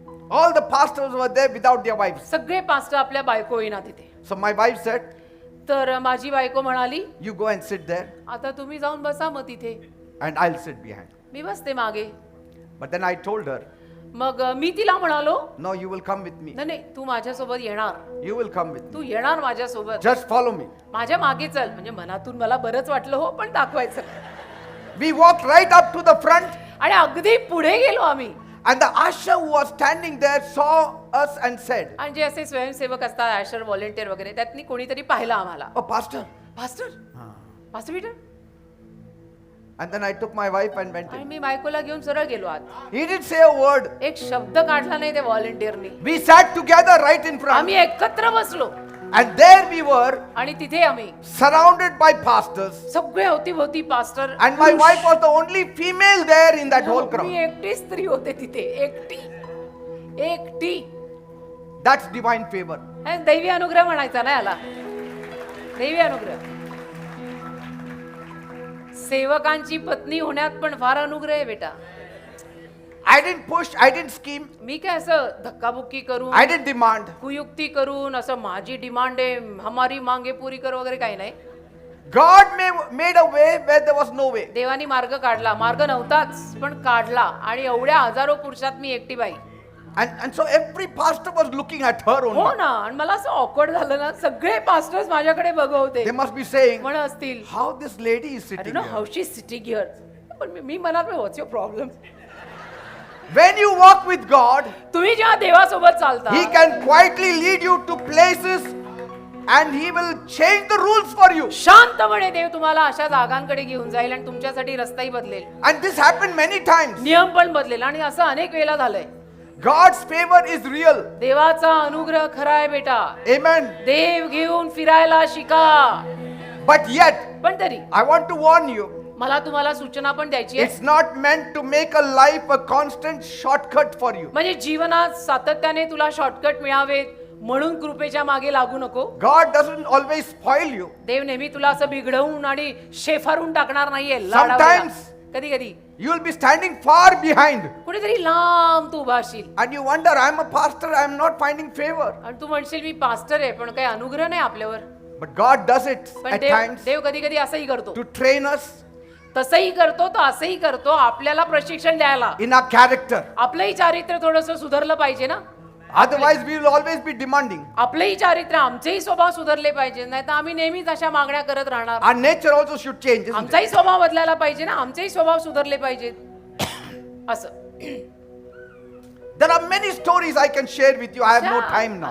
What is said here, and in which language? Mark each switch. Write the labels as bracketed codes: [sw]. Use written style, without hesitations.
[en] all the pastors were there without their wives. [mr] सगळे pastor आपल्या बायको येईना तिथे. [en] So my wife said, [mr] तर माझी बायको म्हणाली, [en] you go and sit there [mr] आता तुम्ही जाऊन बसा मग तिथे, [en] and I'll sit behind. [mr] मी बसते मागे. [en] But then I told her, [mr] मग मी तिला म्हणालो, [en] no, you will come with me. [mr] नाही नाही, तू माझ्यासोबत येणार, [en] You will come with me. [mr] तू येणार माझ्यासोबत, [en] Just follow me. [mr] माझ्या मागे चल. म्हणजे मनातून मला बरंच वाटलं हो, पण दाखवायचं. [en] We walked right up to the front, [mr] आणि अगदी पुढे गेलो आम्ही. [en] and the usher who was standing there saw us and said, [mr] आणि जे असे स्वयंसेवक असतात, ॲशर व्हॉलेंटियर वगैरे, त्यातनी कोणीतरी पाहिलं आम्हाला. [en] oh, pastor. [mr] Pastor, pastor Peter. [en] And then I took my wife and went [mr] आणि [en] in. [mr] मी बायकोला घेऊन सरळ गेलो आत. [en] He didn't say a word. [mr] एक शब्द काढला नाही त्या व्हॉलेंटियरनी. [en] We sat together right in front. [mr] आम्ही एकत्र बसलो [en] And there we were, [mr] आणि तिथे आम्ही [en] surrounded by pastors. [mr] सगळे होती pastor. [en] And my wife was the only female there in that whole crowd. [mr] मी एकटी स्त्री होते तिथे, एकटी एकटी. [en] That's divine favor. [mr] आणि दैवी अनुग्रह म्हणायचा ना याला, दैवी अनुग्रह. सेवकांची पत्नी होण्यात पण फार अनुग्रह आहे बेटा. [en] I didn't push, I didn't scheme, [mr] मी काय असं धक्काबुक्की करून, [en] I didn't demand. [mr] कुयुक्ती करून, असं माझी डिमांड आहे, [hi] हमारी मांगे पुरी कर [mr] वगैरे काही नाही. [en] God made a way where there was no way. [mr] देवानी मार्ग काढला. मार्ग नव्हताच पण काढला. आणि एवढ्या हजारो पुरुषात मी एकटी बाई. [en] And so every pastor was looking at her [mr] हो [en] only. [mr] ना, आणि मला असं ऑकवर्ड झालं ना, सगळे पास्टर्स माझ्याकडे बघत होते. [en] They must be saying, [mr] म्हणत असतील, [en] how this lady is I don't sitting know here. how she's sitting here. [mr] पण मी म्हणाल, [en] What's your problem? When you walk with God, [mr] तुम्ही जेव्हा देवासोबत चालता, [en] He can quietly lead you to places and He will change the rules for you. [mr] शांतपणे देव तुम्हाला अशा जागांकडे घेऊन जाईल आणि तुमच्यासाठी रस्ताही बदलेल, [en] And this happened many times. [mr] नियम पण बदलेल. आणि असं अनेक वेळेला झालंय. [en] God's favor is real. [mr] देवाचा अनुग्रह खरा आहे बेटा. [en] Amen. [mr] देव घेऊन फिरायला शिका. [en] But yet, [mr] पण तरी [en] I want to warn you, [mr] मला तुम्हाला सूचना पण द्यायची आहे. [en] it's not meant to make a life a constant shortcut for you. [mr] म्हणजे जीवनात सातत्याने तुला शॉर्टकट मिळावेत म्हणून कृपेच्या मागे लागू नको. [en] God doesn't always spoil you. [mr] देव नेहमी तुला असं बिघडवून आणि शेफारून टाकणार नाहीये. [en] Sometimes [mr] कधी कधी [en] you will be standing far behind [mr] कुठेतरी लांब तू उभा असशील [en] and you wonder, I'm a pastor, I'm not finding favor. [mr] आणि तू म्हणशील मी पास्टर आहे पण काही अनुग्रह नाही आपल्यावर. [en] But God does it [mr] पण [en] at [mr] देव [en] times [mr] देव कधी कधी असंही करतो. [en] to train us [mr] तसंही करतो, तो असंही करतो आपल्याला प्रशिक्षण द्यायला. [en] in our character. [mr] आपलंही चारित्र्य थोडंसं सुधारलं पाहिजे ना. [en] Otherwise, we will always be demanding. [mr] आपलंही चारित्र्य, आमचेही स्वभाव सुधारले पाहिजे, नाही तर आम्ही नेहमीच अशा मागण्या करत राहणार. [en] Our nature also should change, isn't it? [mr] आमचाही स्वभाव बदलायला पाहिजे ना, आमचेही स्वभाव सुधारले पाहिजेत असं. [en] There are many stories I can share with you. I have no time now.